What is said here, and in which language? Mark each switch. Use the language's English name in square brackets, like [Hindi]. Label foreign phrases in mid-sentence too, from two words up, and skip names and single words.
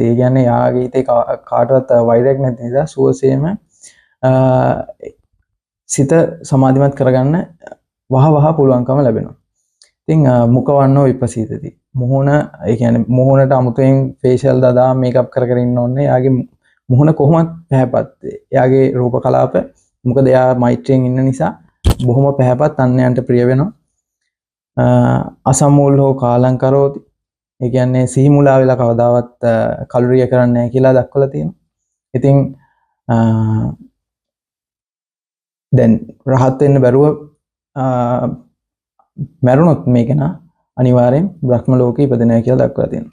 [Sinhala] ඒ කියන්නේ යාගේ හිතේ කාටවත් වෛරයක් නැති නිසා සුවසේම සිත සමාධිමත් කරගන්න වහ පුළුවන්කම ලැබෙනවා. [Pali] ඉතින් මුඛවන්නෝ විපසීතති. [Sinhala] මුහුණ ඒ කියන්නේ මුහුණට අමුතුවෙන් ෆේෂියල් දාලා මේකප් කර ඉන්න ඕනේ. එයාගේ මුහුණ කොහොමත් පැහැපත්. එයාගේ රූප කලාප මොකද එයා මෛත්‍රියෙන් ඉන්න නිසා බොහොම පැහැපත් අන්‍යයන්ට ප්‍රිය වෙනවා. [Pali] අසම්මූලෝ කාලං කරෝති. [Sinhala] ඒ කියන්නේ සිහි මුලා වෙලා කවදාවත් කලුරිය කරන්නේ නැහැ කියලා දක්වලා තියෙනවා. ඉතින් දැන් රහත් වෙන්න බැරුව මරුණොත් මේක නා අනිවාර්යෙන් බ්‍රහ්ම ලෝකේ ඉපදෙනවා කියලා දක්වලා තියෙනවා.